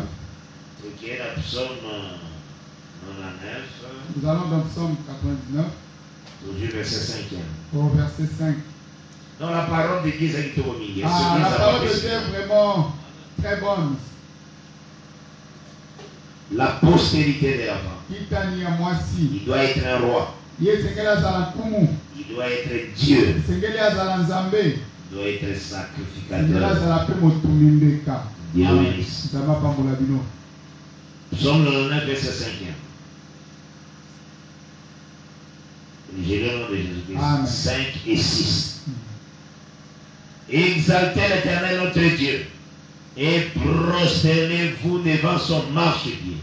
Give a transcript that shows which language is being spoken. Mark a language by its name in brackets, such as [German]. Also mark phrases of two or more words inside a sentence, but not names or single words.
[French] ce qui est dans Psaume 99, nous allons dans Psaume 99, toujours verset 5. au verset 5. Non, la parole de Dieu est au milieu. Ah, la parole de Dieu est vraiment très bonne. La postérité de la femme. [Lingala] Kitani ya Mwasi. [French] Il doit être un roi. [Lingala] Ye sengeli azala Kumu. [French] Il doit être Dieu. [Lingala] Sengeli azala Nzambe. [French] Il doit être [Lingala] Sengeli [French] sacrificateur. [Lingala] azala pe Motumimbeka. [French] Dieu Amen. bénisse. [Lingala] Nzambe apambola bino. [French] Psaume 99, verset 5. J'ai le nom de Jésus-Christ. Amen. 5 et 6. Exaltez l'Éternel notre Dieu et prosternez-vous devant son marchepied.